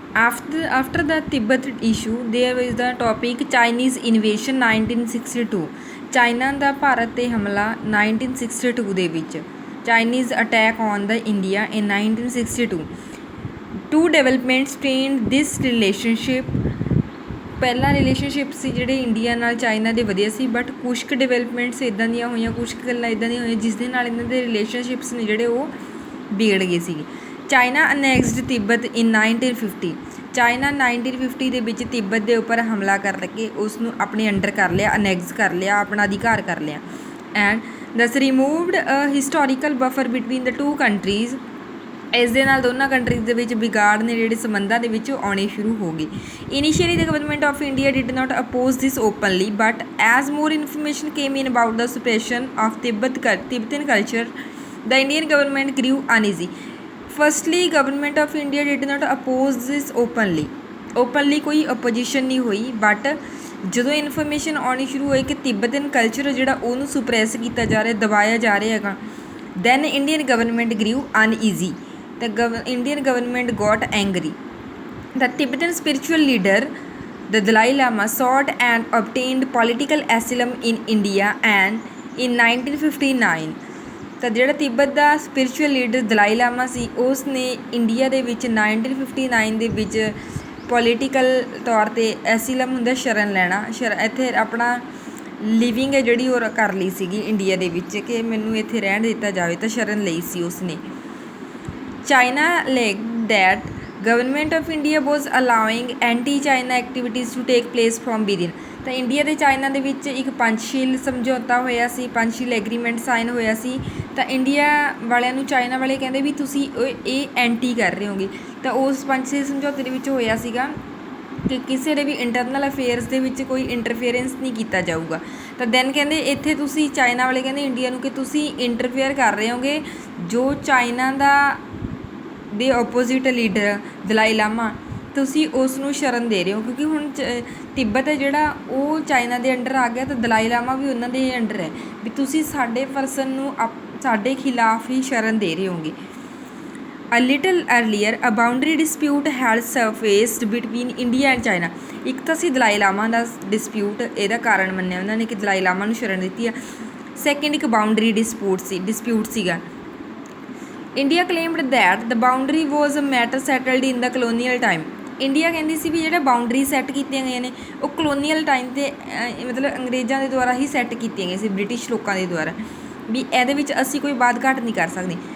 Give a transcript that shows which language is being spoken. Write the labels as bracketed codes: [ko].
[en] After the Tibet issue, there is the topic Chinese invasion 1962. [pa] China ਦਾ ਭਾਰਤ 'ਤੇ ਹਮਲਾ 1962 ਦੇ ਵਿੱਚ [en] Chinese attack on the India in 1962. Two developments strained this relationship. [pa] ਪਹਿਲਾਂ relationship ਸੀ ਜਿਹੜੇ India ਨਾਲ China ਦੇ ਵਧੀਆ ਸੀ, ਬਟ ਕੁਛ ਕੁ ਡਿਵੈਲਪਮੈਂਟਸ ਇੱਦਾਂ ਦੀਆਂ ਹੋਈਆਂ, ਕੁਛ ਕੁ ਗੱਲਾਂ ਇੱਦਾਂ ਦੀਆਂ ਹੋਈਆਂ ਜਿਸ ਦੇ ਨਾਲ ਇਹਨਾਂ ਦੇ ਰਿਲੇਸ਼ਨਸ਼ਿਪਸ ਨੇ ਜਿਹੜੇ ਉਹ ਵਿਗੜ ਗਏ ਸੀਗੇ। [en] China annexed Tibet in 1950। [pa] ਚਾਈਨਾ 1950 ਦੇ ਵਿੱਚ ਤਿੱਬਤ ਦੇ ਉੱਪਰ ਹਮਲਾ ਕਰਕੇ ਉਸ ਨੂੰ ਆਪਣੇ ਅੰਡਰ ਕਰ ਲਿਆ, ਅਨੈਕਸ ਕਰ ਲਿਆ, ਆਪਣਾ ਅਧਿਕਾਰ ਕਰ ਲਿਆ। [en] And thus removed historical buffer between the two countries. [pa] ਇਸ ਦੇ ਨਾਲ ਦੋਨਾਂ ਕੰਟਰੀਜ਼ ਦੇ ਵਿੱਚ ਵਿਗਾੜ ਨੇ ਜਿਹੜੇ ਸੰਬੰਧਾਂ ਦੇ ਵਿੱਚ ਆਉਣੇ ਸ਼ੁਰੂ ਹੋ ਗਏ। [en] Initially the government of India did not oppose this openly, but as more information came in about the suppression of Tibetan culture the Indian government grew uneasy. Firstly government of India did not oppose this openly [pa] ਕੋਈ opposition ਨਹੀਂ ਹੋਈ, but ਜਦੋਂ information ਆਉਣੀ ਸ਼ੁਰੂ ਹੋਈ ਕਿ ਤਿੱਬਤਨ culture ਜਿਹੜਾ ਉਹਨੂੰ ਸੁਪਰੈਸ ਕੀਤਾ ਜਾ ਰਿਹਾ, ਦਬਾਇਆ ਜਾ ਰਿਹਾ ਹੈਗਾ, [en] Then Indian government grew uneasy. The Indian government got angry. The Tibetan spiritual leader, the Dalai Lama, sought and obtained political asylum in India and in 1959 [pa] ਤਾਂ ਜਿਹੜਾ ਤਿੱਬਤ ਦਾ ਸਪਿਰਿਚੁਅਲ ਲੀਡਰ ਦਲਾਈ ਲਾਮਾ ਸੀ ਉਸ ਨੇ ਇੰਡੀਆ ਦੇ ਵਿੱਚ 1959 ਦੇ ਵਿੱਚ ਪੋਲੀਟੀਕਲ ਤੌਰ 'ਤੇ ਐਸਿਲਮ ਹੁੰਦਾ ਸ਼ਰਨ ਲੈਣਾ, ਇੱਥੇ ਆਪਣਾ ਲਿਵਿੰਗ ਹੈ ਜਿਹੜੀ ਉਹ ਕਰ ਲਈ ਸੀਗੀ ਇੰਡੀਆ ਦੇ ਵਿੱਚ ਕਿ ਮੈਨੂੰ ਇੱਥੇ ਰਹਿਣ ਦਿੱਤਾ ਜਾਵੇ, ਤਾਂ ਸ਼ਰਨ ਲਈ ਸੀ ਉਸਨੇ। [en] China alleged that government of India was allowing anti-China activities to take place from within। [pa] ਤਾਂ ਇੰਡੀਆ ਅਤੇ ਚਾਈਨਾ ਦੇ ਵਿੱਚ ਇੱਕ ਪੰਚਸ਼ੀਲ ਸਮਝੌਤਾ ਹੋਇਆ ਸੀ, ਪੰਚਸ਼ੀਲ ਐਗਰੀਮੈਂਟ ਸਾਈਨ ਹੋਇਆ ਸੀ। ਤਾਂ ਇੰਡੀਆ ਵਾਲਿਆਂ ਨੂੰ ਚਾਈਨਾ ਵਾਲੇ ਕਹਿੰਦੇ ਵੀ ਤੁਸੀਂ ਇਹ ਐਂਟੀ ਕਰ ਰਹੇ ਹੋਗੇ। ਤਾਂ ਉਸ ਪੰਚਸ਼ੀਲ ਸਮਝੌਤੇ ਦੇ ਵਿੱਚ ਹੋਇਆ ਸੀਗਾ ਕਿ ਕਿਸੇ ਦੇ ਵੀ ਇੰਟਰਨਲ ਅਫੇਅਰਸ ਦੇ ਵਿੱਚ ਕੋਈ ਇੰਟਰਫੇਅਰੈਂਸ ਨਹੀਂ ਕੀਤਾ ਜਾਊਗਾ। ਤਾਂ ਦੈਨ ਕਹਿੰਦੇ ਇੱਥੇ ਤੁਸੀਂ ਚਾਈਨਾ ਵਾਲੇ ਕਹਿੰਦੇ ਇੰਡੀਆ ਨੂੰ ਕਿ ਤੁਸੀਂ ਇੰਟਰਫੇਅਰ ਕਰ ਰਹੇ ਹੋਗੇ, ਜੋ ਚਾਈਨਾ ਦਾ ਦੇ ਓਪੋਜ਼ਿਟ ਲੀਡਰ ਦਲਾਈ ਲਾਮਾ ਤੁਸੀਂ ਉਸ ਨੂੰ ਸ਼ਰਨ ਦੇ ਰਹੇ ਹੋ, ਕਿਉਂਕਿ ਹੁਣ ਤਿੱਬਤ ਹੈ ਜਿਹੜਾ ਉਹ ਚਾਈਨਾ ਦੇ ਅੰਡਰ ਆ ਗਿਆ, ਤਾਂ ਦਲਾਈ ਲਾਮਾ ਵੀ ਉਹਨਾਂ ਦੇ ਅੰਡਰ ਹੈ, ਵੀ ਤੁਸੀਂ ਸਾਡੇ ਪਰਸਨ ਨੂੰ ਸਾਡੇ ਖਿਲਾਫ ਹੀ ਸ਼ਰਨ ਦੇ ਰਹੇ ਹੋਗੇ। [en] A little earlier, a boundary dispute had surfaced between India and China। [pa] ਇੱਕ ਤਾਂ ਸੀ ਦਲਾਈ ਲਾਮਾ ਦਾ ਡਿਸਪਿਊਟ, ਇਹਦਾ ਕਾਰਨ ਮੰਨਿਆ ਉਹਨਾਂ ਨੇ ਕਿ ਦਲਾਈ ਲਾਮਾ ਨੂੰ ਸ਼ਰਨ ਦਿੱਤੀ ਆ। ਸੈਕਿੰਡ ਇੱਕ ਬਾਊਂਡਰੀ ਡਿਸਪਿਊਟ ਸੀਗਾ। [en] India claimed that the boundary was a matter settled in the colonial time. [pa] India ਕਹਿੰਦੀ ਸੀ ਵੀ ਜਿਹੜੇ ਬਾਊਂਡਰੀ ਸੈੱਟ ਕੀਤੀਆਂ ਗਈਆਂ ਨੇ ਉਹ ਕਲੋਨੀਅਲ ਟਾਈਮ 'ਤੇ ਮਤਲਬ ਅੰਗਰੇਜ਼ਾਂ ਦੇ ਦੁਆਰਾ ਹੀ ਸੈੱਟ ਕੀਤੀਆਂ ਗਈਆਂ ਸੀ, ਬ੍ਰਿਟਿਸ਼ ਲੋਕਾਂ ਦੇ ਦੁਆਰਾ, ਵੀ ਇਹਦੇ ਵਿੱਚ ਅਸੀਂ ਕੋਈ ਬਾਤ ਘਾਟ ਨਹੀਂ ਕਰ ਸਕਦੇ।